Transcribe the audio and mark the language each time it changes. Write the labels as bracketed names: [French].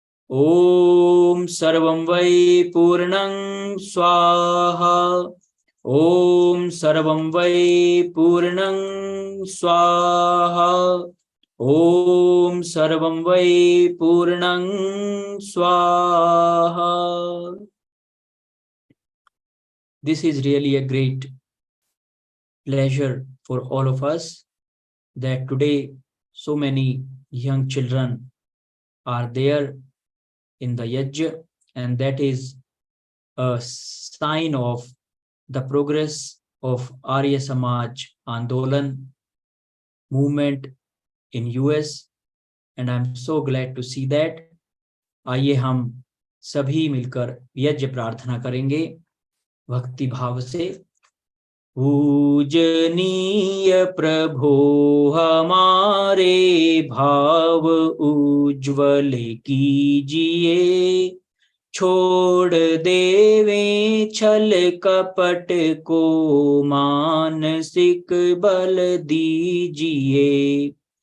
[Sanskrit] ओम सर्वं वै पूर्णं स्वाहा। ओम सर्वं वै पूर्णं स्वाहा। ओम सर्वं वै पूर्णं स्वाहा। [English] This is really a great pleasure for all of us that today so many young children are there in the yajna, and that is a sign of the progress of Arya Samaj Andolan movement in US, and I'm so glad to see that. [Hindi] आइए हम सभी मिलकर यज्ञ प्रार्थना करेंगे भक्ति भाव से। पूजनीय प्रभो हमारे भाव उज्ज्वल कीजिए, छोड़ देवे छल कपट को मानसिक बल दीजिए।